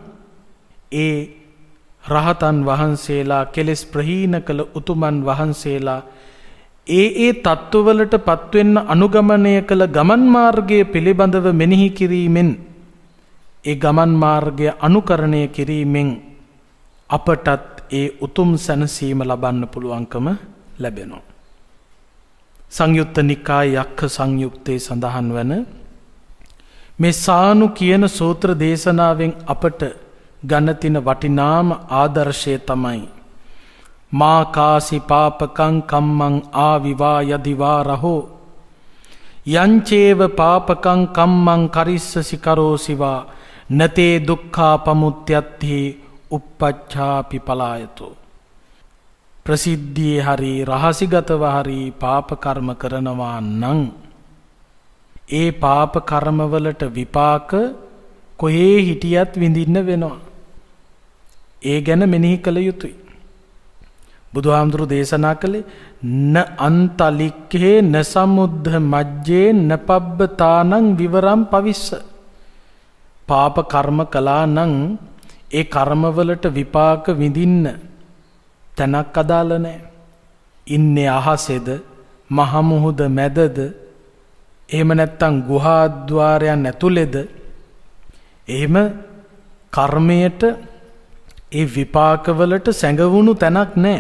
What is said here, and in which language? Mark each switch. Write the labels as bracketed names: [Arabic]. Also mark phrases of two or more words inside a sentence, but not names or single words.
[Sinhala] ඒ රහතන් වහන්සේලා, කෙලෙස් ප්‍රහීන කළ උතුමන් වහන්සේලා ඒ තත්ත්වවලට පත්වෙන්න අනුගමනය කළ ගමන් මාර්ගය පිළිබඳව මෙනෙහි කිරීමෙන්, ඒ ගමන් මාර්ගය අනුකරණය කිරීමෙන් අපටත් ඒ උතුම් සැනසීම ලබන්න පුළුවන්කම ලැබෙනවා. සංයුත්ත නිකාය යක්ඛ සංයුත්තේ සඳහන් වන මේ සානු කියන සූත්‍ර දේශනාවෙන් අපට ගන්න තින වටිනාම ආදර්ශය තමයි [Pali] මා කාසි පාපකං කම්මං ආවිවා යදිවා රහෝ යංචේව පාපකං කම්මං කරිස්සසි කරෝසිවා නතේ දුක්ඛා පමුත්‍යත්හි uppacchāpi පලායතෝ. [Sinhala] ප්‍රසිද්ධියේ හරි රහසිගතව හරි පාප කර්ම කරනවා නම් ඒ පාප කර්මවලට විපාක කොහේ හිටියත් විඳින්න වෙනවා. ඒ ගැන මෙනෙහි කළ යුතුයි. බුදුහාමුදුරු දේශනා කළේ [Pali] න අන්තලික්ඛේ න සමුද්ධ මජ්ජේ න පබ්බතානං විවරම් පවිස්ස. [Sinhala] පාප කර්ම කළා නම් ඒ කර්මවලට විපාක විඳින්න තැනක් අදාළ නැහැ. ඉන්නේ අහසේද, මහ මුහුද මැදද, එහෙම නැත්නම් ගුහා ద్వාරයන් ඇතුළේද, එහෙම කර්මයට ඒ විපාකවලට සැඟවුණු තැනක් නැහැ.